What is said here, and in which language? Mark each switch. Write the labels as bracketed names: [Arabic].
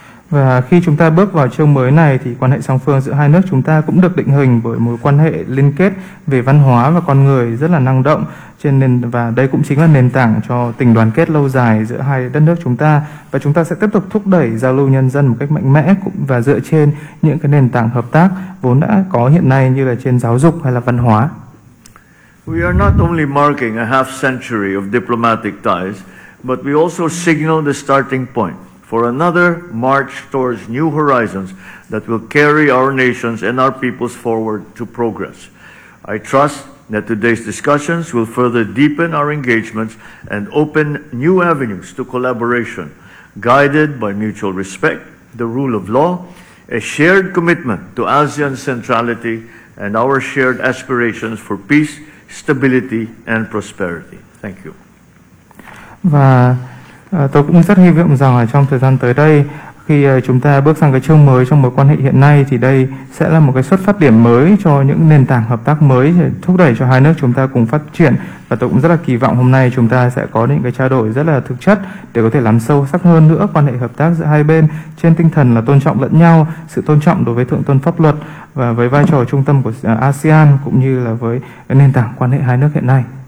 [Vietnamese] Và khi chúng ta bước vào chương mới này thì quan hệ song phương giữa hai nước chúng ta cũng được định hình bởi mối quan hệ liên kết về văn hóa và con người rất là năng động, và đây cũng chính là nền tảng cho tình đoàn kết lâu dài giữa hai đất nước chúng ta. Và chúng ta sẽ tiếp tục thúc đẩy giao lưu nhân dân một cách mạnh mẽ và dựa trên những cái nền tảng hợp tác vốn đã có hiện nay, như là trên giáo dục hay là văn hóa. [English] We are not only marking a half century of diplomatic ties, but we also signal the starting point for another march towards new horizons that will carry our nations and our peoples forward to progress. I trust that today's discussions will further deepen our engagements and open new avenues to collaboration, guided by mutual respect, the rule of law, a shared commitment to ASEAN centrality, and our shared aspirations for peace, stability, and prosperity. Thank you. [Vietnamese] Và tôi cũng rất hy vọng rằng trong thời gian tới đây, khi chúng ta bước sang cái chương mới trong mối quan hệ hiện nay, thì đây sẽ là một cái xuất phát điểm mới cho những nền tảng hợp tác mới để thúc đẩy cho hai nước chúng ta cùng phát triển. Và tôi cũng rất là kỳ vọng hôm nay chúng ta sẽ có những cái trao đổi rất là thực chất để có thể làm sâu sắc hơn nữa quan hệ hợp tác giữa hai bên trên tinh thần là tôn trọng lẫn nhau, sự tôn trọng đối với thượng tôn pháp luật và với vai trò trung tâm của ASEAN cũng như là với nền tảng quan hệ hai nước hiện nay.